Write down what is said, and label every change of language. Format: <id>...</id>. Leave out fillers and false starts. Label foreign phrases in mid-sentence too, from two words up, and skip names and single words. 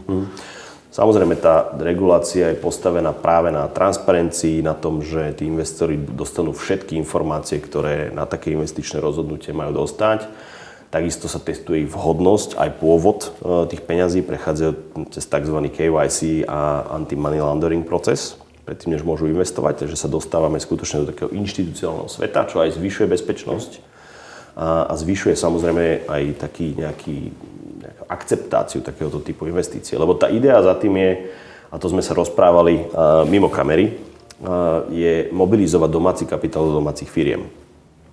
<sk>Samozrejme, tá regulácia je postavená práve na transparencii, na tom, že tí investori dostanú všetky informácie, ktoré na také investičné rozhodnutie majú dostať. Takisto sa testuje ich vhodnosť, aj pôvod tých peňazí, prechádzajú cez tzv. KYC a</sk> <en>anti-money laundering</en> <sk>proces, predtým, než môžu investovať, takže sa dostávame skutočne do takého inštitucionálneho sveta, čo aj zvyšuje bezpečnosť a zvyšuje samozrejme aj taký nejakú akceptáciu takéhoto typu investície. Lebo tá idea za tým je, a to sme sa rozprávali mimo kamery, je mobilizovať domáci kapitál do domácich firiem.</sk>